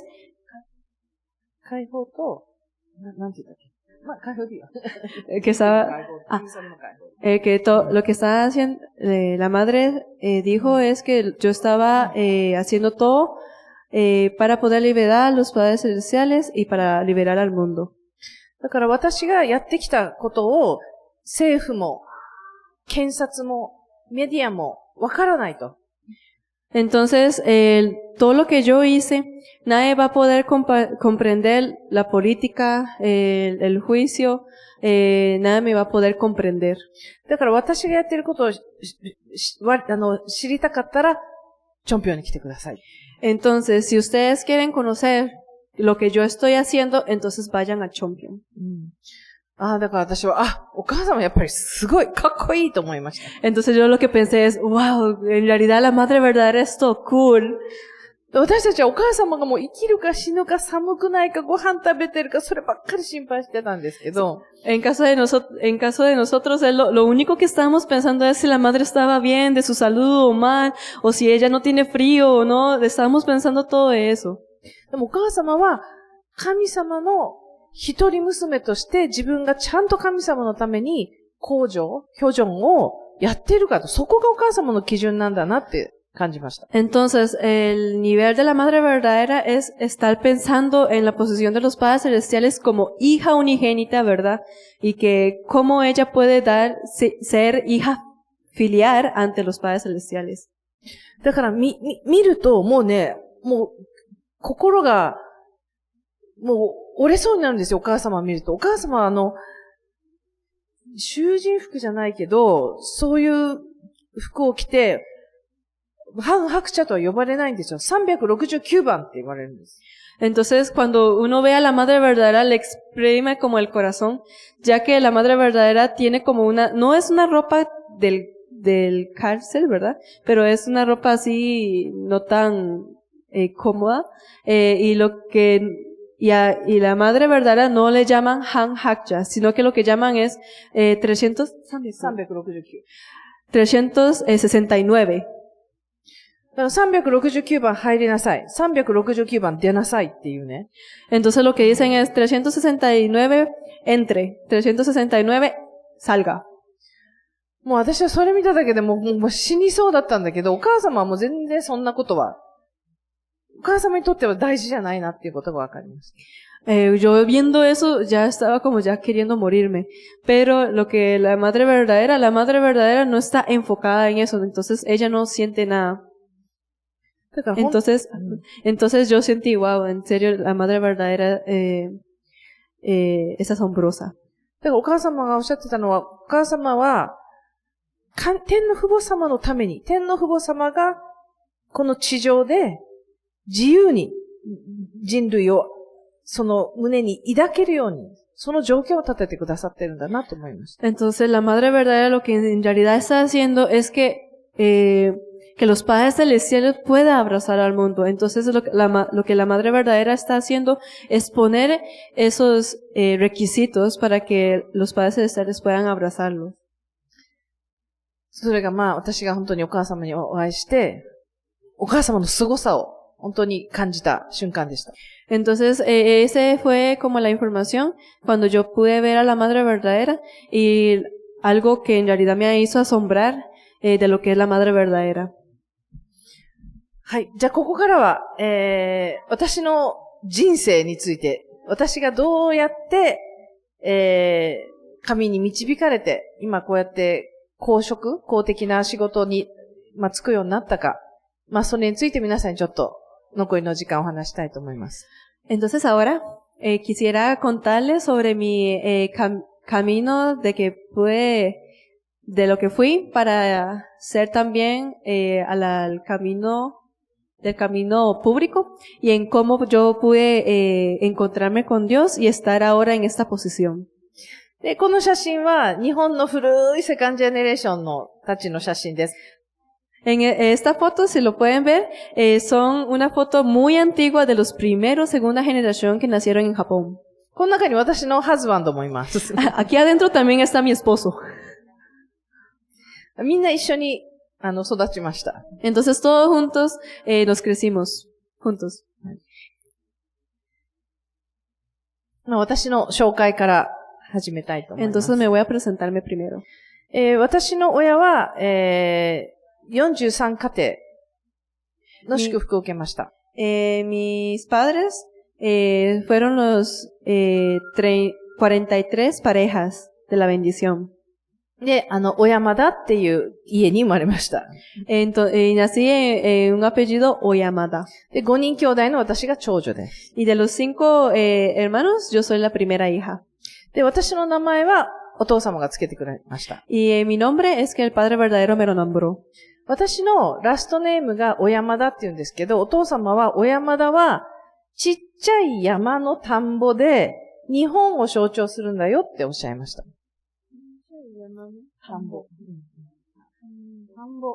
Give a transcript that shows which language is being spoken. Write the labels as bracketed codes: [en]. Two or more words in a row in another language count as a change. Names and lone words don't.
[ja] 解放と、なんて言ったっけ？まあ、解放でいいよ。 [es] Que estaba, lo que estaba haciendo, la Madre dijo es que yo estaba haciendo todo para poder liberar a los padres celestiales y para liberar al mundo. [ja] だから私がやってきたことを政府も検察もメディアもわからないと。 [es] Entonces, todo lo que yo hice, nadie va a poder comprender la política, el juicio, nadie me va a poder comprender. [ja] だから私がやってることを知りたかったら、チョンピョンに来てください。 [es] Entonces, si ustedes quieren conocer lo que yo estoy haciendo, entonces vayan a Chompion. [ja] だから私は、お母様やっぱりすごいかっこいいと思いました。 [es] Entonces yo lo que pensé es, wow, en realidad la madre verdadera es todo cool. [ja] 私たちはお母様がもう生きるか死ぬか寒くないかご飯食べてるかそればっかり心配してたんですけど。 [es] En caso de nosotros, lo único que estábamos pensando es si la madre estaba bien, de su salud o mal, o si ella no tiene frío o no, estábamos pensando todo eso. [ja] でもお母様は神様の一人娘として自分がちゃんと神様のために公助、挙助をやってるかと、そこがお母様の基準なんだなって感じました。 [es] Entonces, el nivel de la madre verdadera es estar pensando en la posición de los padres celestiales como hija unigénita, ¿verdad? Y que cómo ella puede ser hija filial ante los padres celestiales. [ja] だから見るともうね、もう心がもう折れそうになるんですよ、お母様を見ると。お母様は囚人服じゃないけど、そういう服を着て、反白茶とは呼ばれないんですよ。369番って言われるんです。 [es] Entonces, cuando uno ve a la madre verdadera, le exprime como el corazón, ya que la madre verdadera tiene como no es una ropa del cárcel, ¿verdad? Pero es una ropa así, no tan cómoda, y la madre verdadera no le llaman Han Hakja, sino que lo que llaman es 369. [ja] だから369番入りなさい。369番出なさいっていうね。 [es] Entonces lo que dicen es 369 entre, 369 salga. [ja] もう私はそれ見ただけでもう死にそうだったんだけど、お母様はもう全然そんなことは、お母様にとっては大事じゃないなっていうことがわかりました。 [es] Yo viendo eso ya estaba como ya queriendo morirme. Pero lo que la madre verdadera no está enfocada en eso, entonces ella no siente nada. Entonces yo sentí, wow, en serio, la madre verdadera es asombrosa. [ja] だからお母様がおっしゃってたのは、お母様は、天の父母様のために、天の父母様が、この地上で、自由に人類を、その胸に抱けるように、その条件を立ててくださってるんだなと思いました。 [es] Entonces la madre verdadera lo que en realidad está haciendo es que los padres celestiales puedan abrazar al mundo. Entonces lo que la madre verdadera está haciendo es poner esos requisitos para que los padres celestiales puedan abrazarlo. [ja] それが私が本当にお母様にお会いして、お母様の凄さを本当に感じた瞬間でした。 [es] Entonces, ese fue como la información cuando yo pude ver a la madre verdadera y algo que en realidad me hizo asombrar de lo que es la madre verdadera. [ja] はい。じゃあ、ここからは、私の人生について、私がどうやって、 神に導かれて、今こうやって公的な仕事に、就くようになったか、それについて皆さんにちょっと残りの時間を話したいと思います。 [es] Entonces ahora quisiera contarles sobre mi camino de lo que fui para ser también al camino del camino público y en cómo yo pude encontrarme con Dios y estar ahora en esta posición. [ja] で、この写真は日本の古い [en] second generation [ja] のたちの写真です。 [es] En esta foto, si lo pueden ver, son una foto muy antigua de los primeros, segunda generación que nacieron en Japón. [ja] この中に私のハズバンドもいます。 [es] Aquí adentro también está mi esposo. [ja] みんな一緒に育ちました。 [es] Entonces todos juntos nos crecimos juntos. [ja] 私の紹介から始めたいと思います。 [es] Entonces me voy a presentarme primero. [ja] 私の親は、43家庭の祝福を受けました。 [es] Mis padres fueron los 43 parejas de la bendición. [ja] で、小山田っていう家に生まれました。 [es] Nací en un apellido Oyamada. [ja] で、5人兄弟の私が長女です。 [es] Y de los 5 hermanos, yo soy la primera hija. [ja] で、私の名前はお父様がつけてくれました。 [es] Y mi nombre es que el Padre verdadero me lo nombró. [ja] 私の [en] last name [ja] が小山田って言うんですけど、お父様は小山田はちっちゃい山の田んぼで日本を象徴するんだよっておっしゃいました。田んぼ。田んぼ。